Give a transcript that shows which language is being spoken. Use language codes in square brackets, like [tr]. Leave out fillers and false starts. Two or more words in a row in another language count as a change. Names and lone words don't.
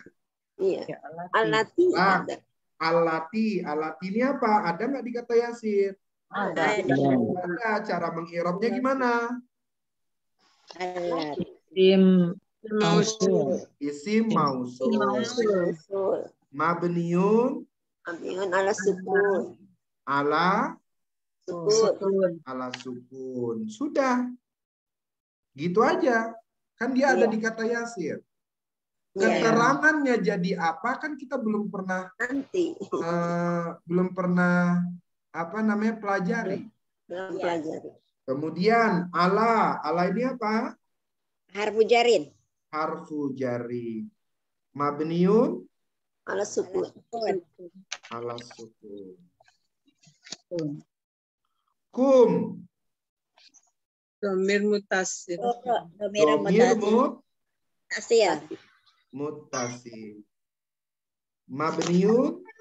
[id] Iya. Alati ada. Alati ini apa? Ada nggak di kata yasir? Ada. Ada. Cara mengi'rabnya gimana? [ar] اسم موصول. اسم موصول. Mabniun على سكون. Ala Sukun. sukun. [id] Sudah. Gitu aja. Kan dia ada di kata yasir. Keterangannya jadi apa kan kita belum pernah pelajari. Kemudian ala ini apa? [ar] حرف جر. حرف جر. Mabniun على سكون. على سكون. Kum. ضمير متصل. Domir Mutasir. متصل مبني